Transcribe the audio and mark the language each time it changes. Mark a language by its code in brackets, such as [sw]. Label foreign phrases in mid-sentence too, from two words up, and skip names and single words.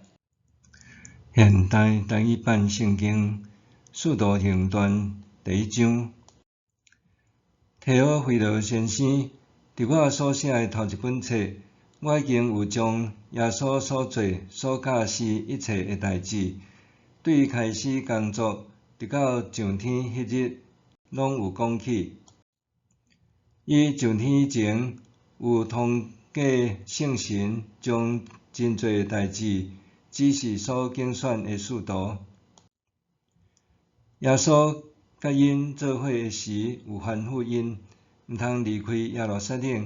[nan] 现代单语版圣经《使徒行传》第1章。提奥菲罗先生，伫我所写的头一本册，我已经有将耶稣所做、所教示一切的代志，对开始工作直到上天迄日，拢有讲起。伊上天以前，有通过圣神将真侪代志指示所拣选的使徒。耶稣甲因做伙的时，有吩咐因，毋通离开耶路撒冷。